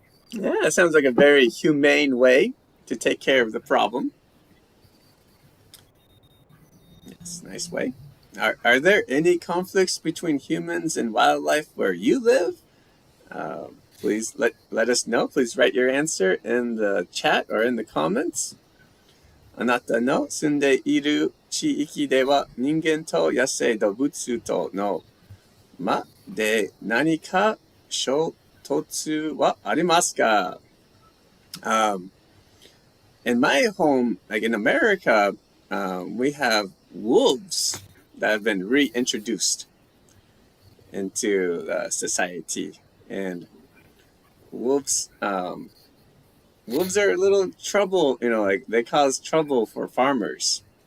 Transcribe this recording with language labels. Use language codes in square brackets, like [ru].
[en] Yeah, that sounds like a very humane way to take care of the problem. Yes, nice way. Are there any conflicts between humans and wildlife where you live? Please let us know. Please write your answer in the chat or in the comments. [ja] あなたの住んでいる地域では人間と野生動物との間で何か衝突はありますか? [en] In my home, like in America, we have wolves that have been reintroduced into society, and wolves are a little trouble, like they cause trouble for farmers.